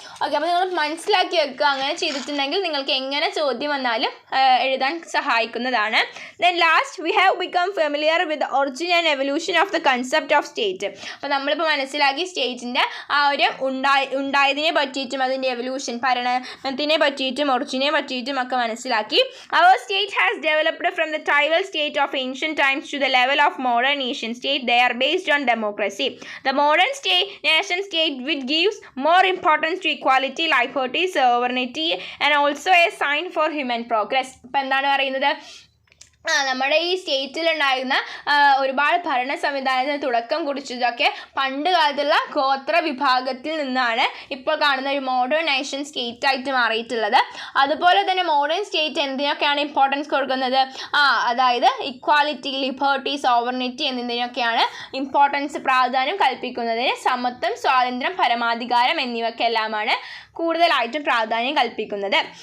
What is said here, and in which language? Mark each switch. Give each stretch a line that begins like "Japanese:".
Malayalam: Okay, അപ്പോൾ നിങ്ങൾ മനസ്സിലാക്കി വെക്കുക. അങ്ങനെ ചെയ്തിട്ടുണ്ടെങ്കിൽ നിങ്ങൾക്ക് എങ്ങനെ ചോദ്യം വന്നാലും എഴുതാൻ സഹായിക്കുന്നതാണ്.
English: Then last we have become familiar with the origin and evolution of the concept of state.
Malayalam: അപ്പോൾ നമ്മളിപ്പോൾ മനസ്സിലാക്കി സ്റ്റേറ്റിൻ്റെ ആ ഒരു ഉണ്ടായതിനെ പറ്റിയിട്ടും അതിൻ്റെ എവല്യൂഷൻ ഭരണത്തിനെ പറ്റിയിട്ടും ഒറിജിനെ പറ്റിയിട്ടും ഒക്കെ മനസ്സിലാക്കി.
English: അവർ state has developed from the tribal state of ancient times to the level of modern nation state. They are based on democracy. The modern nation state which gives more importance to equality, liberty, sovereignty and also a sign for human progress.
Malayalam: ഇപ്പോൾ എന്താണ് പറയുന്നത്? നമ്മുടെ ഈ സ്റ്റേറ്റിലുണ്ടായിരുന്ന ഒരുപാട് ഭരണ സംവിധാനത്തിന് തുടക്കം കുറിച്ചതൊക്കെ പണ്ട് കാലത്തുള്ള ഗോത്ര വിഭാഗത്തിൽ നിന്നാണ് ഇപ്പോൾ കാണുന്ന ഒരു മോഡേൺ നേഷൻ സ്റ്റേറ്റ് ആയിട്ട് മാറിയിട്ടുള്ളത്. അതുപോലെ തന്നെ മോഡേൺ സ്റ്റേറ്റ് എന്തിനൊക്കെയാണ് ഇമ്പോർട്ടൻസ് കൊടുക്കുന്നത്? അതായത് ഇക്വാലിറ്റി, ലിബർട്ടി, സോവറിനിറ്റി എന്നതിനൊക്കെയാണ് ഇമ്പോർട്ടൻസ്, പ്രാധാന്യം കൽപ്പിക്കുന്നതിന് സമത്വം, സ്വാതന്ത്ര്യം, പരമാധികാരം എന്നിവയ്ക്കെല്ലാമാണ് കൂടുതലായിട്ടും പ്രാധാന്യം കൽപ്പിക്കുന്നത്.